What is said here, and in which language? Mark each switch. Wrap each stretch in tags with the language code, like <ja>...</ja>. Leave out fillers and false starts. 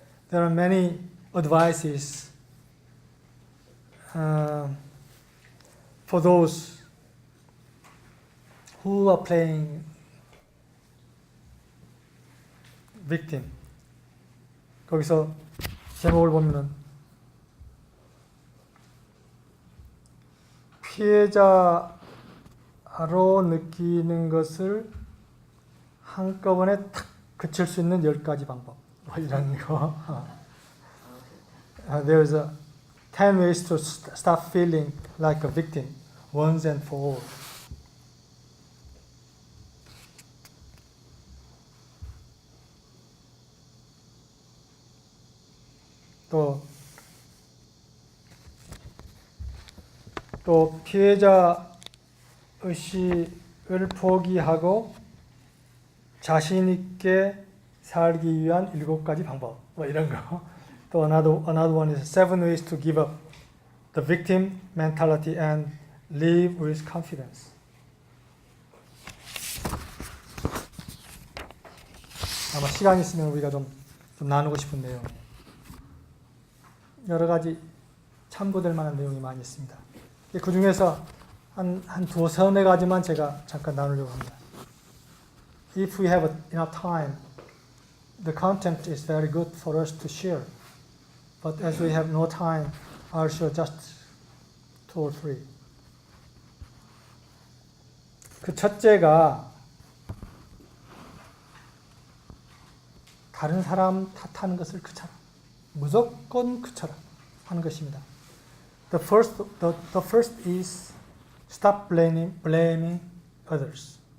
<en>There are many advices for those who are playing victim.</en> <ko>거기서 제목을 보면은 피해자로 느끼는 것을 한꺼번에 탁 그칠 수 있는 10가지 방법. 이런 거.</ko> <en>There's 10 ways to stop feeling like a victim once and for all.</en> <ko>또 피해자 의식을 포기하고 자신 있게 살기 위한 7가지 방법. 이런 거. 또</ko> <en>another one is 7 ways to give up the victim mentality and live with confidence.</en> <ko>아마 시간 있으면 우리가 좀 나누고 싶은 내용. 여러 가지 참고될 만한 내용이 많이 있습니다. 그 중에서 한 두세 가지만 제가 잠깐 나누려고 합니다.</ko> <en>If we have enough time, the content is very good for us to share. But as we have no time, I'll share just 2 or 3.</en> <ko>그 첫째가 다른 사람 탓하는 것을 그쳐라. 무조건 그쳐라 하는 것입니다.</ko> <en>The first is stop blaming others.</en>